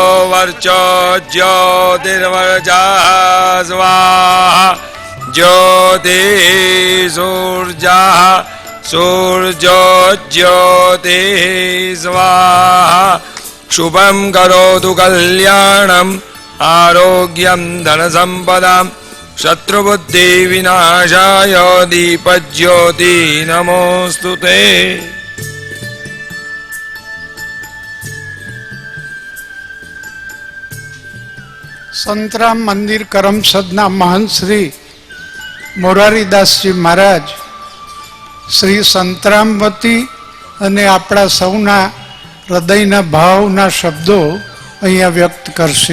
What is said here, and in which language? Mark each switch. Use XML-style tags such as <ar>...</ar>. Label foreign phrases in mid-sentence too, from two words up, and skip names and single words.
<sa>वर्चोज्योतिर्वर्चा स्वाहा ज्योति सूर्या सूर्यो ज्योति स्वाहा शुभं करोतु कल्याणं आरोग्यं धनसम्पदां शत्रुबुद्धि विनाशाय दीपज्योति नमोस्तुते.</sa> <gu>સંતરામ મંદિર કરમસદના મહંત શ્રી મોરારીદાસજી મહારાજ શ્રી સંતરામ વતી અને આપણા સૌના હૃદયના ભાવના શબ્દો અહીંયા વ્યક્ત કરશે.</gu>